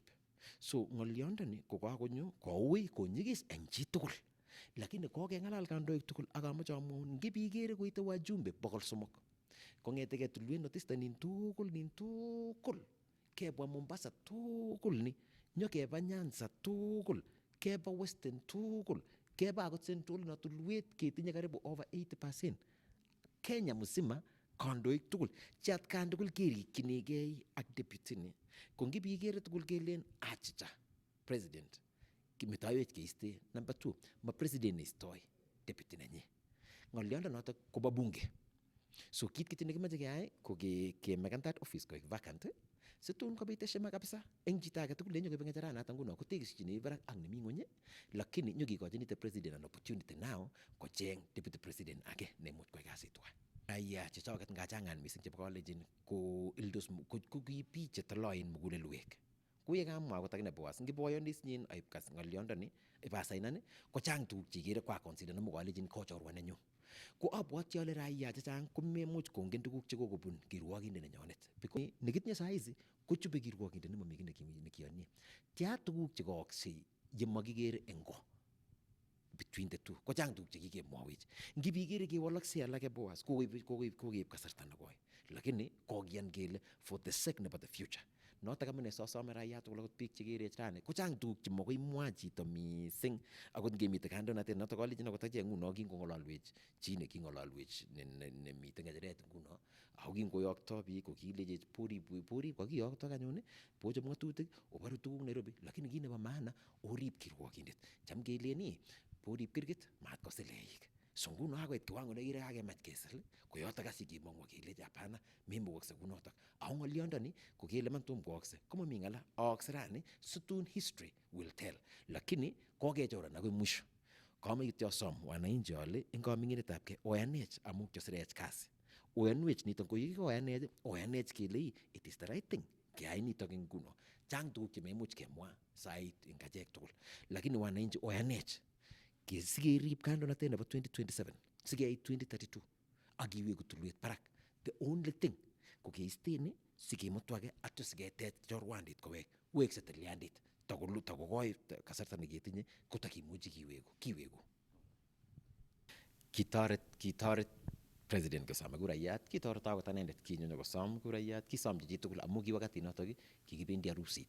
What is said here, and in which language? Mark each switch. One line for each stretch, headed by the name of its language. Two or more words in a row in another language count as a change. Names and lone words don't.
Kalenjin: So ng'olyondoni ko kakonyo koui konyigis eng chitugul lakini kokeng'alal kandoik tugul ak amoche amwaun ngibikere koite wajumbe 300 kong'etegei tulwet notista nin tugul kebwa Mombasa tugul ni nyokeba Nyanza tugul keba Western tugul keba akot Central na tulwet ketinye karibu over 80% Kenya mzima kandoik tugul chatkan tugul kerikchinigei ak deputy ni ko ngibikere tugul kelen achicha president kimetoiwech keiste. Number 2 ma president neistoi deputy nenyi ng'olyondo notok kobo bunge. So kit kityo nekimache keyai ko kemeken
English: that office
Kalenjin: koek vacant situn kobit heshima kabisa eng chito age tugul nenyo koibe ng'echeranatak nguno kotekisyini barak ak nemi ng'ony lakini nyokikochin
English: the president an opportunity now
Kalenjin: kocheng
English: deputy president
Kalenjin: age nemuch koyai kasit tuwai. Aya chechoket ngachangan missing chebo Kalenjin ko ildos ko biik chetoloen mugulelwek. Kuye kamwa akot akine Boaz ngiboyonis nyin aipkas ng'olyondoni ipasainan ko chang tuguk chekere kwa consider nemu Kalenjin ko chorwa nenyu. Ko abwati ale raia chechang komemuch kongen tuguk chekokobun kirwokindet nenyonet. Because nekitinye saizi kochube kirwokindet nemomi kiy nekiyonye. Tia tuguk chekooksei yemakikere eng ko
English: between the two
Kalenjin: ko chang tuguk chekikemwawech. Ngibikere kewoloksei alake Boaz kokeib kasarta nekoi lakini kokiyan kele
English: for the sake
Kalenjin: nebo
English: the future.
Kalenjin: Notok amune sosome raia tugul akot biik chekerech rani ko chang tuguk chemokoi imwa chito missing akot ngemite kandoinatet notok Kalenjin akot achek nguno kingong'ololwech chi neking'ololwech nemite ng'echeret nguno ako kingoyokto biik kokilechech porib kakiyokto anyun bochob ng'atutik obaru tuguk Nairobi lakini kit nebo maana orib kirwokindet cham keleni porib kirgit mat kosileik. So nguno akoit kiwango nekire kakemach kesil koyotok asi kimong'wa kelechi hapana memukokse kunotok. Ako ng'olyondoni ko kele man tom kookse komomi ng'ala aokse rani situn
English: history will tell
Kalenjin: lakini kokechoran akoi mwisho. Kame kityo asom wananchi ale eng kaming'inetabgei oyanech amu kyosirech kasi. Oyanwech nitok ko yekikoyanech oyanech kele
English: it is the right thing
Kalenjin: keyai nitok eng nguno. Chang tuguk chememuch kemwa sait eng achek tugul lakini wananchi oyanech sikerib kandoinatet nebo 2027 sikeit 2032 ak kiweku tulwet barak.
English: The only thing
Kalenjin: ko keisteni sikemutu age atyo siketech chorwandit kowek wekse tilyandit takokoi kasarta neketinye kotakimuchi kiweku. Kitoret president kosome kurayat, kitoret akot anendet kinyo kosom kurayat, kisomchi chitugul amu ki wakati notok kikibendi harusit.